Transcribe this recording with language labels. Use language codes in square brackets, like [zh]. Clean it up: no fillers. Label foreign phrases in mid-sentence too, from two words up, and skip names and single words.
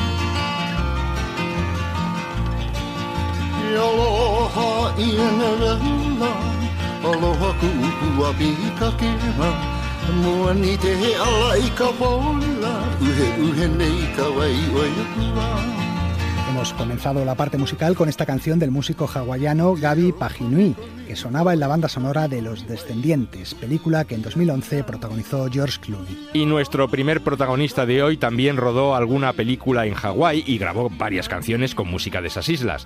[haw] Aloha ia nevela, aloha ku'upua pikakela, mua ni te he ala I ka paula, uhe nei ka wai oia kua. [es] Hemos comenzado la parte musical con esta canción del músico hawaiano Gaby Pahinui, que sonaba en la banda sonora de Los Descendientes, película que en 2011 protagonizó George Clooney. Y nuestro primer protagonista de hoy también rodó alguna película en Hawái y grabó varias canciones con música de esas islas.